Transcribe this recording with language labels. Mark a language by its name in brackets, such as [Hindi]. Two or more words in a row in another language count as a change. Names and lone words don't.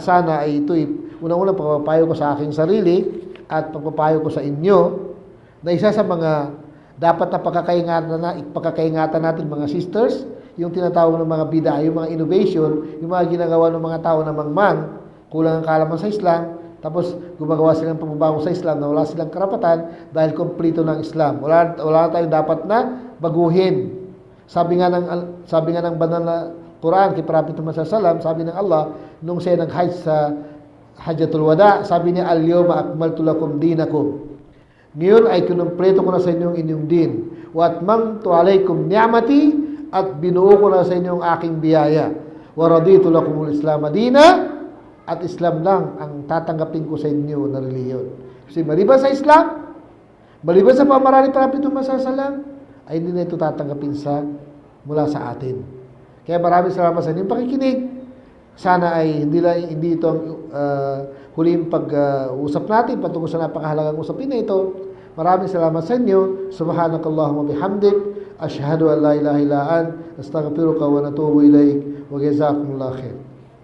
[Filipino] sana ay ito'y unang-unang pagpapayo ko sa aking sarili at pagpapayo ko sa inyo na isa sa mga dapat na pagkakaingatan natin mga sisters, yung tinatawag ng mga bida, yung mga innovation, yung mga ginagawa ng mga tao na mangmang, kulang ang kaalaman sa Islam, tapos gumagawa silang pagbabago sa Islam na wala silang karapatan dahil kompleto ng Islam. Wala tayong dapat na baguhin. Sabi nga ng banal na Quran kay Prophet Muhammad sallallahu sabi ng Allah nung siya nag-hajj sa Hajjatul Wada, sabi niya, [Arabic] اليوم أكملت لكم دينكم. [Filipino] Ngayon ay kinumpleto ko na sa inyo inyong din. [Arabic] وأتممت عليكم نعمتي, [Filipino] at binuo ko na sa inyo ang aking biyaya. [Arabic] ورضيت لكم الإسلام دينا, [Filipino] at Islam lang ang tatanggapin ko sa inyo na relihiyon. Kasi maliban sa Islam, maliban sa pamaraan ni Prophet Muhammad sallallahu ay hindi na ito tatanggapin mula sa atin. Kaya maraming salamat sa inyong pakikinig. Sana ay hindi ito ang huling pag-usap natin patungkol sa napakahalagang usapin na ito. Maraming salamat sa inyo. [Arabic] سبحانك اللهم وبحمدك أشهد أن لا إله إلا أنت. أستغفرك ونتوب إليك وجزاكم الله خيرا.